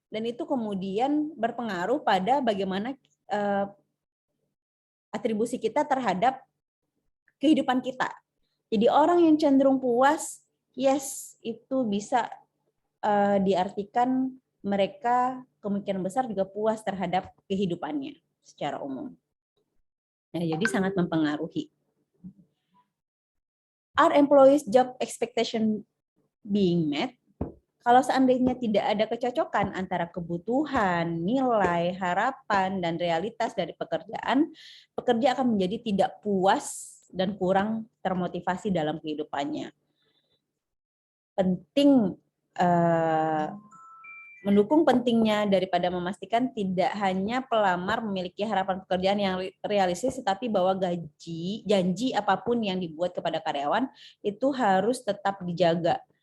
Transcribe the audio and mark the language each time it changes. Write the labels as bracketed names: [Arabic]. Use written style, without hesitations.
[Indonesian] Dan itu kemudian berpengaruh pada bagaimana atribusi kita terhadap kehidupan kita. Jadi orang yang cenderung puas, yes, itu bisa diartikan mereka kemungkinan besar juga puas terhadap kehidupannya secara umum. Nah, jadi sangat mempengaruhi. [English] Are employees job expectation being met? [Indonesian] Kalau seandainya tidak ada kecocokan antara kebutuhan, nilai, harapan, dan realitas dari pekerjaan, pekerja akan menjadi tidak puas dan kurang termotivasi dalam kehidupannya. Penting mendukung pentingnya daripada memastikan tidak hanya pelamar memiliki harapan pekerjaan yang realistis, tetapi bahwa janji apapun yang dibuat kepada karyawan itu harus tetap dijaga.